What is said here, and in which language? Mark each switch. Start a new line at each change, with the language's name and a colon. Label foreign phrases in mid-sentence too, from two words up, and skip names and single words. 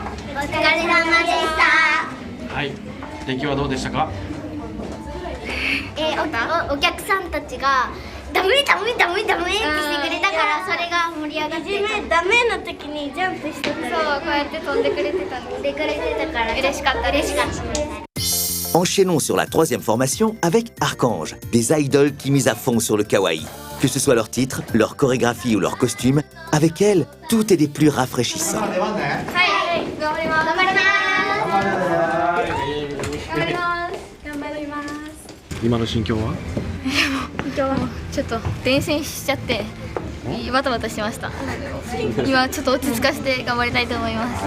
Japanese: お疲れ様でしたはい。出来はどうでしたか？お客さんたちがダメダメダメダメってしてくれたからそれが盛り上がってダメの時にジャンプしてたそうこうやって飛んでくれてたのでくれてたから嬉しかったです。
French: Enchaînons sur la troisième formation avec Archange, des idoles qui misent à fond sur le kawaii. Que ce soit leur titre, leur chorégraphie ou leur costume, avec elles, tout est des plus rafraîchissants.
Japanese: はい頑張ります。頑張ります。今の心境は？ちょっと伝染しちゃってバタバタしました。今ちょっと落ち着かせて頑張りたいと思います。